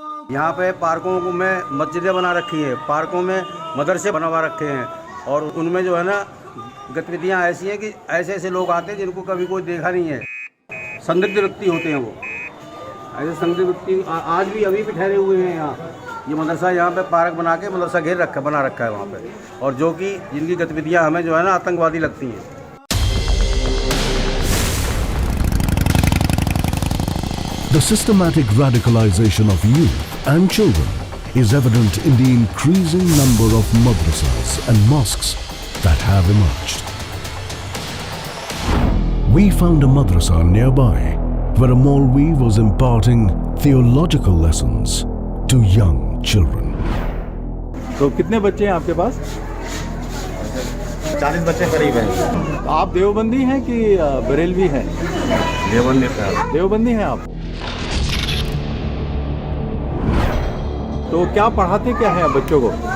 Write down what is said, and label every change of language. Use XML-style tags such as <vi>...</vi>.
<hi>यहाँ पे पार्कों को में मस्जिदें बना रखी हैं, पार्कों में मदरसे बनवा रखे हैं, और उनमें जो है ना गतिविधियाँ ऐसी हैं कि ऐसे ऐसे लोग आते हैं जिनको कभी कोई देखा नहीं है। संदिग्ध व्यक्ति होते हैं वो, ऐसे संदिग्ध व्यक्ति आज भी अभी भी ठहरे हुए हैं यहाँ। ये मदरसा यहाँ पे पार्क बना के मदरसा बना रखा है वहाँ पे, और जो कि जिनकी गतिविधियाँ हमें जो है ना आतंकवादी लगती हैं।</hi> <en>The systematic radicalization of youth and children is evident in the increasing number of madrasas and mosques that have emerged. We found a madrasa nearby where a Maulvi was imparting theological lessons to young children.</en> <hi>तो कितने बच्चे हैं आपके पास? 40 बच्चे करीब हैं। आप देवबंदी हैं कि बरेलवी हैं? देवबंदी हैं आप? तो क्या पढ़ाते क्या है बच्चों को?</hi>